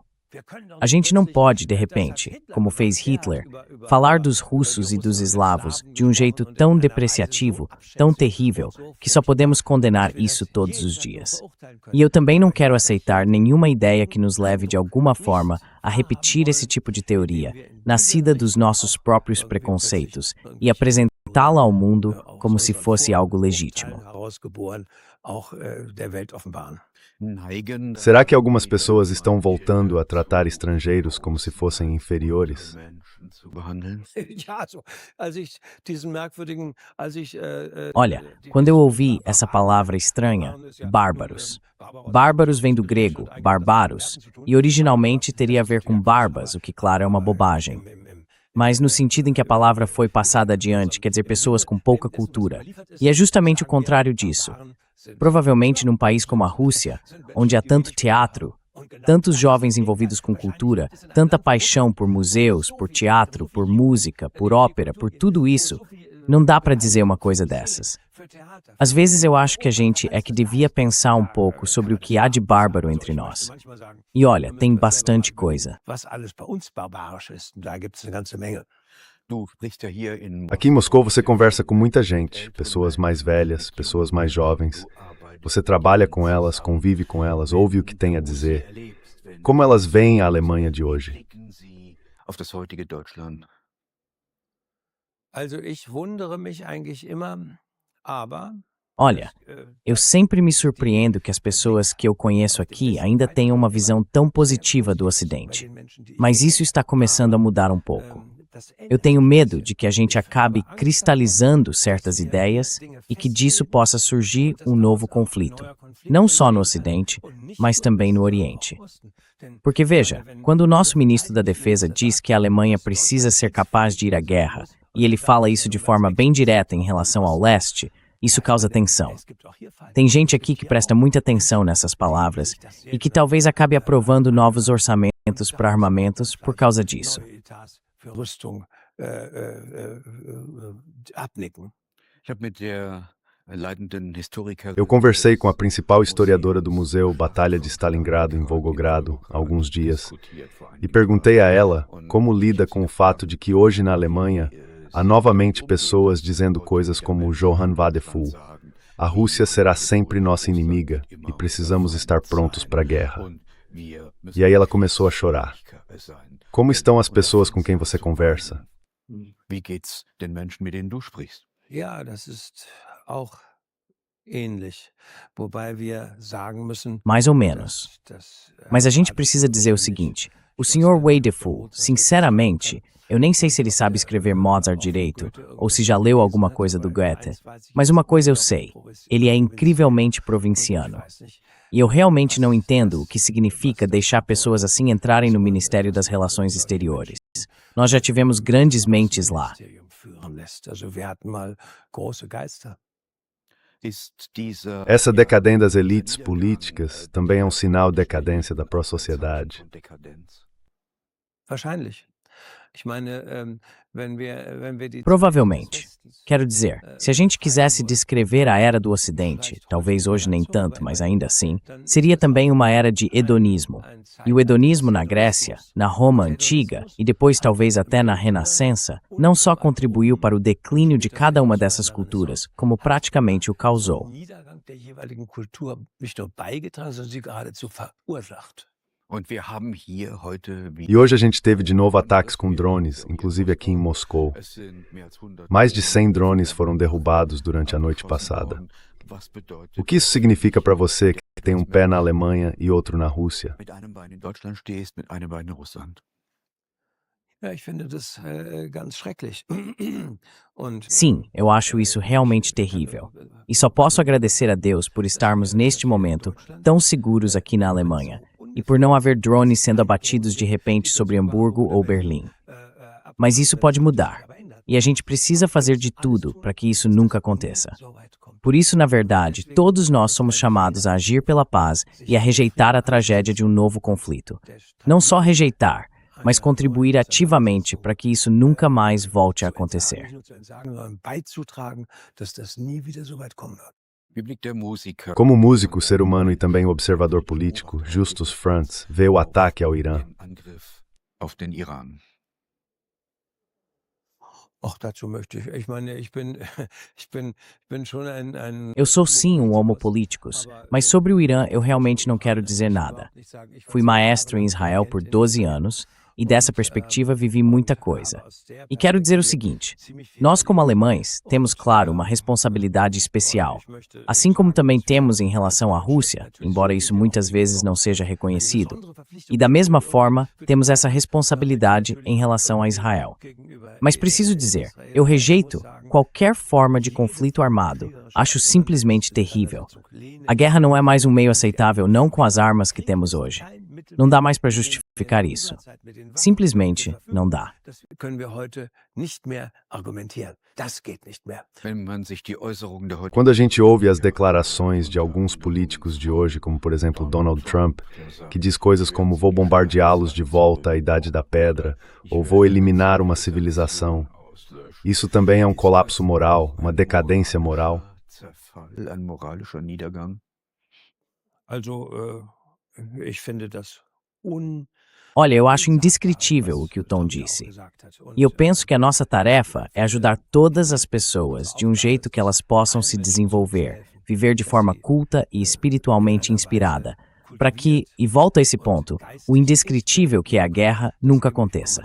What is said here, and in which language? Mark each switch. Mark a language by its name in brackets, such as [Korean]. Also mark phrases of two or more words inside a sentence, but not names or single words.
[Portuguese] A gente não pode, de repente, como fez Hitler, falar dos russos e dos eslavos de um jeito tão depreciativo, tão terrível, que só podemos condenar isso todos os dias. E eu também não quero aceitar nenhuma ideia que nos leve de alguma forma a repetir esse tipo de teoria, nascida dos nossos próprios preconceitos, e apresentá-la ao mundo como se fosse algo legítimo. [German] herausgeboren, auch der Welt offenbaren. Neigen [Portuguese] Será que algumas pessoas estão voltando a tratar estrangeiros como se fossem inferiores? [German] Menschen zu behandeln? Ja, so, als ich diesen merkwürdigen, [Portuguese] Olha, quando eu ouvi essa palavra estranha, bárbaros. Bárbaros vem do grego, barbaros, e originalmente teria a ver com barbas, o que, claro, é uma bobagem. Mas no sentido em que a palavra foi passada adiante, quer dizer pessoas com pouca cultura. E é justamente o contrário disso. Provavelmente num país como a Rússia, onde há tanto teatro, tantos jovens envolvidos com cultura, tanta paixão por museus, por teatro, por música, por ópera, por tudo isso, não dá para dizer uma coisa dessas. Às vezes eu acho que a gente é que devia pensar um pouco sobre o que há de bárbaro entre nós. E olha, tem bastante coisa. [German] was alles bei uns barbarisch ist. Und da gibt es eine ganze Menge. Du sprichst ja hier in [Portuguese] Aqui em Moscou você conversa com muita gente, pessoas mais velhas, pessoas mais jovens. Você trabalha com elas, convive com elas, ouve o que tem a dizer. Como elas veem a Alemanha de hoje? [German] blicken Sie auf das heutige Deutschland. Also ich wundere mich eigentlich immer, aber [Portuguese] Olha, eu sempre me surpreendo que as pessoas que eu conheço aqui ainda tenham uma visão tão positiva do Ocidente. Mas isso está começando a mudar um pouco. Eu tenho medo de que a gente acabe cristalizando certas ideias e que disso possa surgir um novo conflito, não só no Ocidente, mas também no Oriente. Porque veja, quando o nosso ministro da Defesa diz que a Alemanha precisa ser capaz de ir à guerra, e ele fala isso de forma bem direta em relação ao leste, isso causa tensão. Tem gente aqui que presta muita atenção nessas palavras e que talvez acabe aprovando novos orçamentos para armamentos por causa disso. [German] für Rüstung abnicken. Ich habe mit der leitenden Historikerin [Portuguese] Eu conversei com a principal historiadora do Museu Batalha de Stalingrado em Volgogrado há alguns dias e perguntei a ela como lida com o fato de que hoje na Alemanha há novamente pessoas dizendo coisas como Johann Wadephul. A Rússia será sempre nossa inimiga e precisamos estar prontos para a guerra. E aí ela começou a chorar. Como estão as pessoas com quem você conversa? [German] Wie geht's den Menschen, mit denen du sprichst? Ja, das ist auch ähnlich, wobei wir sagen müssen, [Portuguese] Mais ou menos. Mas a gente precisa dizer o seguinte: o Sr. Wadephul, sinceramente, eu nem sei se ele sabe escrever Mozart direito, ou se já leu alguma coisa do Goethe, mas uma coisa eu sei, ele é incrivelmente provinciano. E eu realmente não entendo o que significa deixar pessoas assim entrarem no Ministério das Relações Exteriores. Nós já tivemos grandes mentes lá. [German] Also wir hatten mal große Geister. [Portuguese] Essa decadência das elites políticas também é um sinal de decadência da pró-sociedade. [German] Wahrscheinlich. Ich meine, wenn wir die [Portuguese] Provavelmente. Quero dizer, se a gente quisesse descrever a era do Ocidente, talvez hoje nem tanto, mas ainda assim, seria também uma era de hedonismo. E o hedonismo na Grécia, na Roma antiga e depois talvez até na Renascença, não só contribuiu para o declínio de cada uma dessas culturas, como praticamente o causou. [German] Niedergang der jeweiligen Kultur nicht nur beigetragen, sondern sie geradezu verursacht. Und wir haben hier heute [Portuguese] E hoje a gente teve de novo ataques com drones, inclusive aqui em Moscou. [German] Es sind mehr als 100 [Portuguese] Mais de 100 drones foram derrubados durante a noite passada. O que isso significa para você que tem um pé na Alemanha e outro na Rússia? [German] mit einem Bein in Deutschland stehst, mit einem Bein in Russland. Ja, ich finde das ganz schrecklich. Und [Portuguese] Sim, eu acho isso realmente terrível. E só posso agradecer a Deus por estarmos neste momento tão seguros aqui na Alemanha e por não haver drones sendo abatidos de repente sobre Hamburgo ou Berlim. Mas isso pode mudar. E a gente precisa fazer de tudo para que isso nunca aconteça. Por isso, na verdade, todos nós somos chamados a agir pela paz e a rejeitar a tragédia de um novo conflito. Não só rejeitar, mas contribuir ativamente para que isso nunca mais volte a acontecer. [German] beizutragen, dass das nie wieder so weit kommen wird. Wie blickt der Musiker [Portuguese] Como músico, ser humano e também observador político, Justus Frantz vê o ataque ao Irã. [German] den Angriff auf den Iran? Auch dazu möchte ich meine, ich bin schon ein [Portuguese] Eu sou sim um [Latin] homo politicus, [Portuguese] mas sobre o Irã eu realmente não quero dizer nada. Fui maestro em Israel por 12 anos e dessa perspectiva vivi muita coisa. E quero dizer o seguinte: nós como alemães temos, claro, uma responsabilidade especial, assim como também temos em relação à Rússia, embora isso muitas vezes não seja reconhecido. E da mesma forma, temos essa responsabilidade em relação a Israel. Mas preciso dizer, eu rejeito qualquer forma de conflito armado. Acho simplesmente terrível. A guerra não é mais um meio aceitável, não com as armas que temos hoje. Não dá mais para justificar isso. Simplesmente não dá. [German] Das können wir heute nicht mehr argumentieren. Das geht nicht mehr. Wenn man sich die Äußerungen der heutigen [Portuguese] Quando a gente ouve as declarações de alguns políticos de hoje, como por exemplo Donald Trump, que diz coisas como vou bombardeá-los de volta à Idade da Pedra, ou vou eliminar uma civilização, isso também é um colapso moral, uma decadência moral. [German] Zerfall, ein moralischer Niedergang. Also, ich finde das [Portuguese] Olha, eu acho indescritível o que o Tom disse. E eu penso que a nossa tarefa é ajudar todas as pessoas de um jeito que elas possam se desenvolver, viver de forma culta e espiritualmente inspirada, para que, e volto a esse ponto, o indescritível que é a guerra nunca aconteça.